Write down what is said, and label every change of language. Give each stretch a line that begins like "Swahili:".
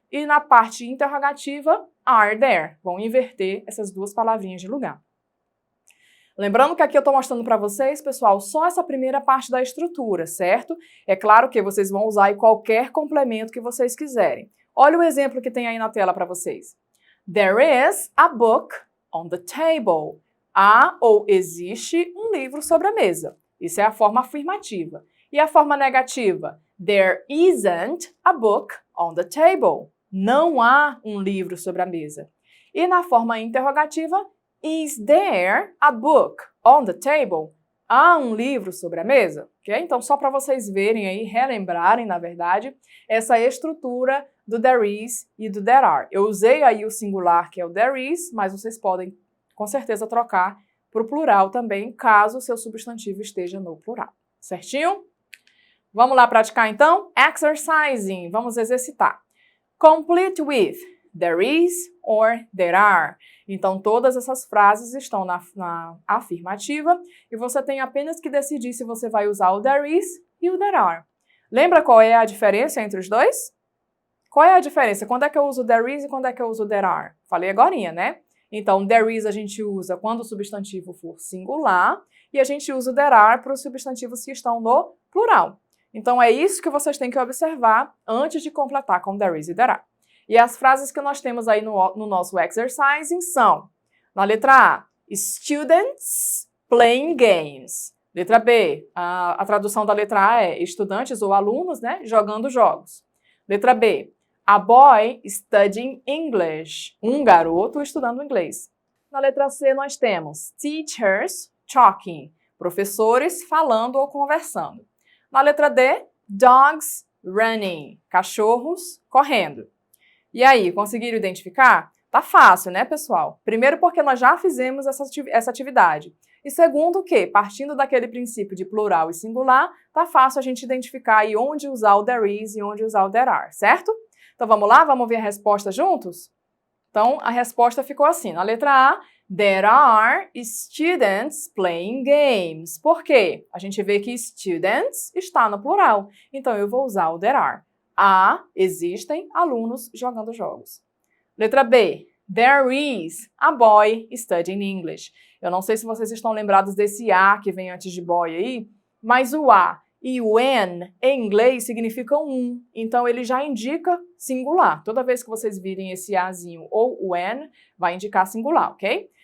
Portuguese: E na parte interrogativa, are there. Vão inverter essas duas palavrinhas de lugar. Lembrando que aqui eu estou mostrando para vocês, pessoal, só essa primeira parte da estrutura, certo? É claro que vocês vão usar aí qualquer complemento que vocês quiserem. Olha o exemplo que tem aí na tela para vocês.
English: There is a book on the table.
Portuguese: Há ou existe um livro sobre a mesa. Isso é a forma afirmativa. E a forma negativa?
English: There isn't a book on the table.
Portuguese: Não há um livro sobre a mesa. E na forma interrogativa?
English: Is there a book on the table?
Portuguese: Há um livro sobre a mesa? Okay? Então, só para vocês verem aí, relembrarem, na verdade, essa estrutura do there is e do there are. Eu usei aí o singular, que é o there is, mas vocês podem, com certeza, trocar para o plural também, caso o seu substantivo esteja no plural. Certinho? Vamos lá praticar, então? Exercising. Vamos exercitar.
English: Complete with there is or there are.
Portuguese: Então, todas essas frases estão na afirmativa e você tem apenas que decidir se você vai usar o there is e o there are. Lembra qual é a diferença entre os dois? Qual é a diferença? Quando é que eu uso there is e quando é que eu uso there are? Falei agorinha, né? Então, there is a gente usa quando o substantivo for singular e a gente usa o there are para os substantivos que estão no plural. Então, é isso que vocês têm que observar antes de completar com there is e there are. E as frases que nós temos aí no nosso exercising são, na letra A,
English: students playing games.
Portuguese: Letra B, a tradução da letra A é estudantes ou alunos, né, jogando jogos. Letra B,
English: a boy studying English.
Portuguese: Um garoto estudando inglês. Na letra C nós temos
English: teachers talking.
Portuguese: Professores falando ou conversando. Na letra D,
English: dogs running.
Portuguese: Cachorros correndo. E aí, conseguiram identificar? Tá fácil, né, pessoal? Primeiro porque nós já fizemos essa atividade. E segundo que, partindo daquele princípio de plural e singular, tá fácil a gente identificar aí onde usar o there is e onde usar o there are, certo? Então vamos lá? Vamos ver a resposta juntos? Então, a resposta ficou assim. Na letra A,
English: there are students playing games.
Portuguese: Por quê? A gente vê que students está no plural. Então, eu vou usar o there are. A, existem alunos jogando jogos. Letra B,
English: there is a boy studying English.
Portuguese: Eu não sei se vocês estão lembrados desse A que vem antes de boy aí, mas o A e o N em inglês significam um. Então, ele já indica singular. Toda vez que vocês virem esse Azinho ou o N, vai indicar singular, ok?